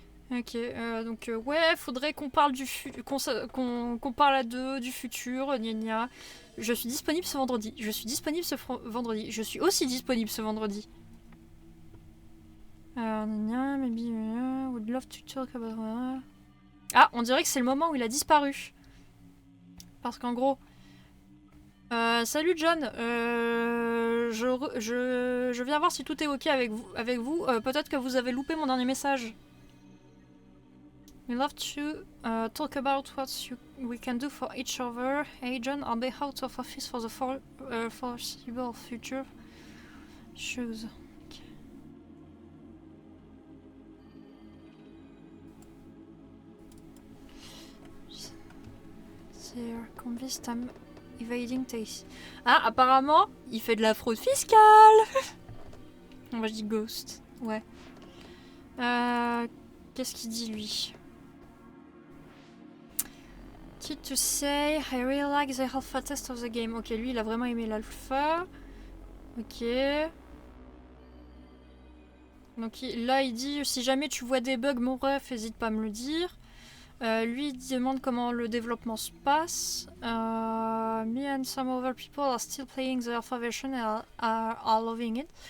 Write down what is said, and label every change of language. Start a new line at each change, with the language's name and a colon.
French: Ok, donc ouais, faudrait qu'on parle qu'on parle à deux du futur, gna gna. Je suis disponible ce vendredi. Je suis disponible ce vendredi. Je suis aussi disponible ce vendredi.
English: Gna, maybe would love to talk about...
French: Ah, on dirait que c'est le moment où il a disparu. Parce qu'en gros... salut John, je viens voir si tout est ok avec vous. Peut-être que vous avez loupé mon dernier message.
English: We love to talk about what we can do for each other. Hey John, I'll be out of office for the foreseeable future. Choose. Okay. They're convinced I'm evading tax.
French: Ah, apparemment, il fait de la fraude fiscale. Moi je dis ghost. Ouais. Qu'est-ce qu'il dit lui?
English: To say, I really like the alpha test of the game.
French: Ok, lui il a vraiment aimé l'alpha. Ok. Donc là il dit, si jamais tu vois des bugs mon ref, hésite pas à me le dire. Lui, il demande comment le développement se passe.
English: Me and some other people are still playing the alpha version and are loving it.